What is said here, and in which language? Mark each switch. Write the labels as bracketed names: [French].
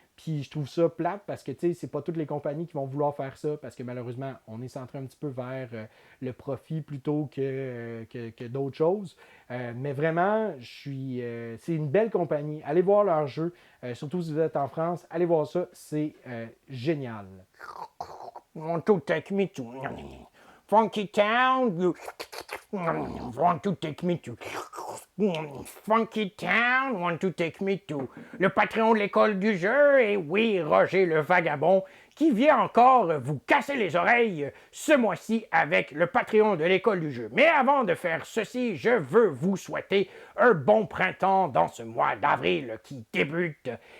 [French] Puis je trouve ça plate parce que, c'est pas toutes les compagnies qui vont vouloir faire ça parce que malheureusement, on est centré un petit peu vers le profit plutôt que d'autres choses. Mais vraiment, c'est une belle compagnie. Allez voir leur jeu. Surtout si vous êtes en France, allez voir ça. C'est génial. [English] Want to take me to Funky Town? You want to take me to Funky Town? Want to take me to [French] le Patreon de l'école du jeu? Et oui, Roger le vagabond qui vient encore vous casser les oreilles ce mois-ci avec le Patreon de l'école du jeu. Mais avant de faire ceci, je veux vous souhaiter un bon printemps dans ce mois d'avril qui débute.